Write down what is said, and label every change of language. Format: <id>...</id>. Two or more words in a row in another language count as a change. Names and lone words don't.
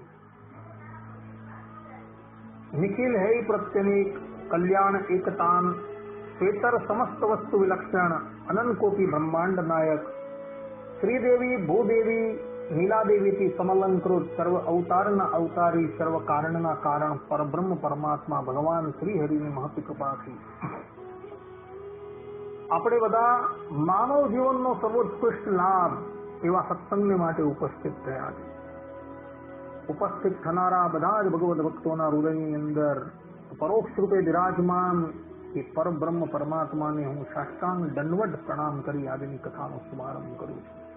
<sa>निखिल है प्रत्यनीक कल्याण एकतान श्वेतर समस्त वस्तु विलक्षण अनंत कोटि ब्रह्मांड नायक श्रीदेवी भूदेवी नीलादेवी की समलंकृत सर्व अवतार न अवतारी सर्व कारण न कारण परब्रह्म परमात्मा भगवान श्री हरि</sa> <gu>ની મહતી કૃપાથી આપણે બધા માનવ જીવનનો સર્વોત્કૃષ્ટ લાભ એવા સત્સંગને માટે ઉપસ્થિત થયા છે। ઉપસ્થિત થનારા બધા જ ભગવદ ભક્તોના હૃદયની અંદર પરોક્ષ રૂપે વિરાજમાન એ પરબ્રહ્મ પરમાત્માને હું સાષ્ટાંગ દંડવત પ્રણામ કરી આજની કથાનો શુભારંભ કરું છું।</gu>